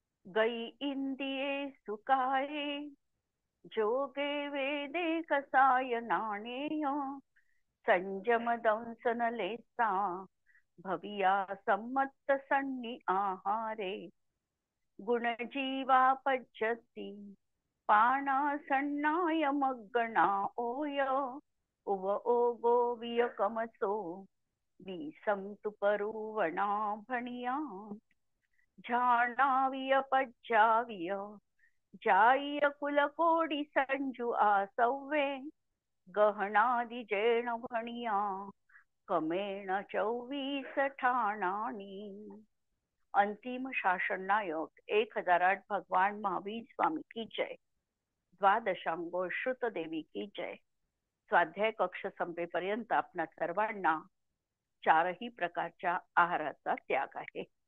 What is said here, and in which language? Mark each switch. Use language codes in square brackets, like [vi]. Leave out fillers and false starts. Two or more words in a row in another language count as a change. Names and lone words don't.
[pra] गई इंदिये सुकाये जोगे वेदे कसाय नाणेय संयम दंसन लेसा भविया संमत्त सन्नी आहारे गुणजीवा पज्जती पाना सन्नाय मग्गणा ओय उव ओगो वियकमसो विसंतुपरुवणा भणिया झाणाविय पज्जाविय जाय कुलकोडी संजू आसव्वे गहनादि जेण भणिया कमेण 24 ठाणानी. [hi] अंतिम शासन नायक 1008 भगवान महावीर स्वामी की जय. द्वादशांगो श्रुत देवी की जय. [mr] स्वाध्याय कक्ष संपेपर्यंत आपणा सर्वांना चारही प्रकारच्या आहाराचा त्याग आहे.